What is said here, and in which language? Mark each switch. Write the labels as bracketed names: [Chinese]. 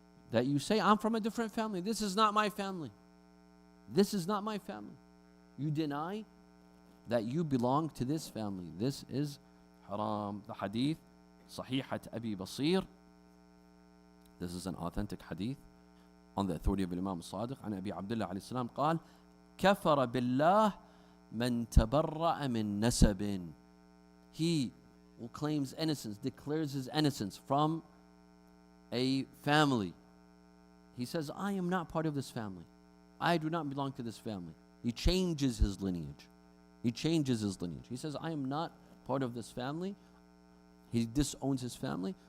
[English] That you say, I'm from a different family. This is not my family. This is not my family. You deny that you belong to this family. This is haram. The hadith, Sahihat Abi Basir. This is an authentic hadith on the authority of Imam Sadiq. [Arabic] عن أبي عبد الله عليه السلام قال كفر بالله من تبرأ من نسب. [English] He who claims innocence, declares his innocence from a family. He says, I am not part of this family. I do not belong to this family. He changes his lineage. He changes his lineage. He says, I am not part of this family. He disowns his family.